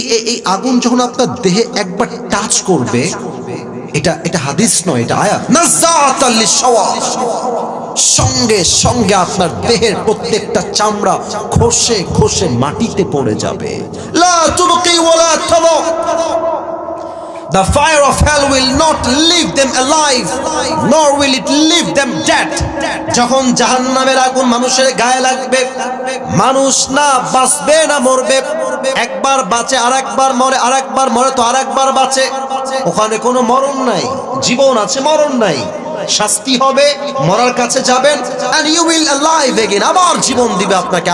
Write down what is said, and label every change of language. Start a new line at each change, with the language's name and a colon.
Bangla: এই আগুন যখন আপনার দেহে একবার টাচ করবে, এটা হাদিস নয়, এটা আয়াত,
Arabic: নাযাতাল লিশওয়া,
Bangla: সঙ্গে সঙ্গে আপনার দেহের প্রত্যেকটা চামড়া খসে খসে মাটিতে পড়ে যাবে।
Arabic: লা তুবকি ওয়ালা তাদর।
English: The fire of hell will not leave them alive, nor will it leave them dead.
Bangla: যখন জাহান্নামের আগুন মানুষের গায়ে লাগবে, মানুষ না বাঁচবে না মরবে। একবার বাঁচে আরেকবার মরে, আরেকবার মরে তো আরেকবার বাঁচে। ওখানে কোনো মরণ নাই, জীবন আছে, মরণ নাই। শাস্তি হবে, মরার কাছে যাবেন,
English: and you will alive again,
Bangla: আবার জীবন দিবে আপনাকে।